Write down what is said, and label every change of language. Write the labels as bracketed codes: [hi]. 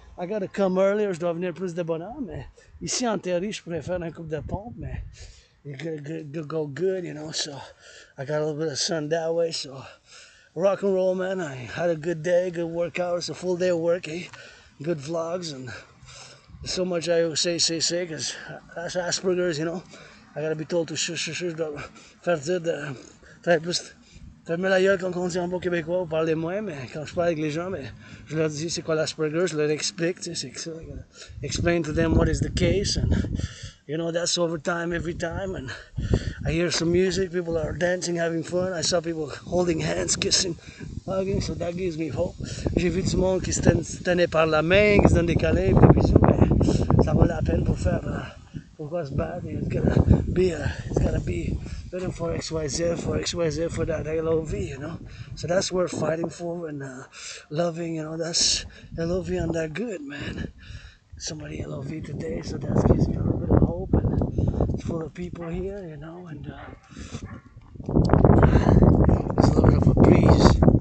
[en] I gotta come earlier, [fr] je dois venir plus de bonne heure, mais ici en théorie, je pourrais faire un couple de pompes, [en] mais it go good, you know, so I got a little bit of sun that way, so rock and roll, man. I had a good day, good workout, it's a full day of work, good vlogs, and so much I say, because that's Asperger's, you know, I gotta be told to shush, [fr] je dois faire dire de faire plus. Fermer la gueule comme on dit en bon québécois, parler moins, mais quand je parle avec les gens, mais je leur dis c'est quoi l'Asperger, je leur explique, tu sais, c'est que ça. [en] I gotta explain to them what is the case, and you know, that's over time every time, and I hear some music, people are dancing, having fun. I saw people holding hands, kissing, hugging, so that gives me hope. [fr] J'ai vu du monde qui se tenait par la main, qui se donne des câlins, des bisous, mais ça vaut la peine pour faire, pourquoi se battre? [en] It's gotta be better for XYZ, for that LOV, you know. So that's worth fighting for and loving, you know. That's LOV on that good, man. Somebody LOV today, so that gives me a little bit of hope, and it's full of people here, you know, and there's a little bit of a breeze.